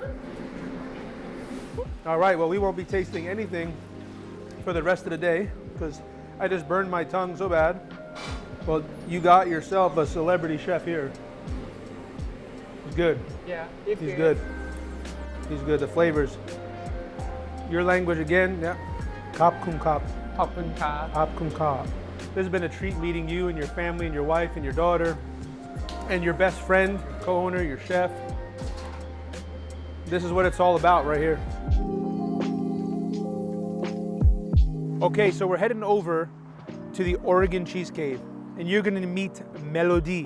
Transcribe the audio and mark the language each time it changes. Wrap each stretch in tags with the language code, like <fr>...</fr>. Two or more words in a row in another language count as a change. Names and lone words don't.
<en>All right, well, we won't be tasting anything for the rest of the day because I just burned my tongue so bad. Well, you got yourself a celebrity chef here. He's good. Yeah. He's good. He's good. The flavors. Your language again, yeah.</en> <th>ขอบคุณครับ. ขอบคุณครับ ขอบคุณครับ.</th> <en>This has been a treat meeting you and your family and your wife and your daughter and your best friend, co-owner, your chef. This is what it's all about right here. Okay, so we're heading over to the Oregon Cheese Cave, and you're gonna meet Melody.</en>